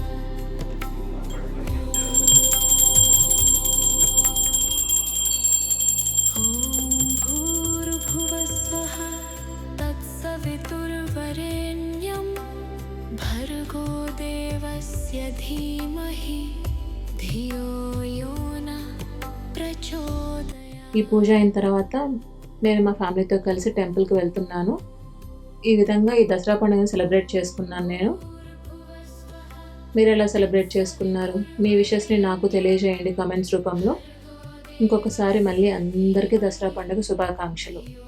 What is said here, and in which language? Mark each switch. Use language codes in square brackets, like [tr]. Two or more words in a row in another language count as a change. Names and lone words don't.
[sa] तत्सवितुर्वरेण्यं भर्गो देवस्य धीमहि धियो यो न प्रचोदयात्। [te] ఈ పూజ అయిన తర్వాత నేను మా ఫ్యామిలీతో కలిసి టెంపుల్‌కి వెళ్తున్నాను. ఈ విధంగా ఈ దసరా పండుగను సెలబ్రేట్ చేసుకున్నాను నేను. మీరెలా సెలబ్రేట్ చేసుకున్నారు? మీ విషెస్‌ని నాకు తెలియజేయండి కామెంట్స్ రూపంలో. ఇంకొకసారి మళ్ళీ అందరికీ దసరా పండుగ శుభాకాంక్షలు.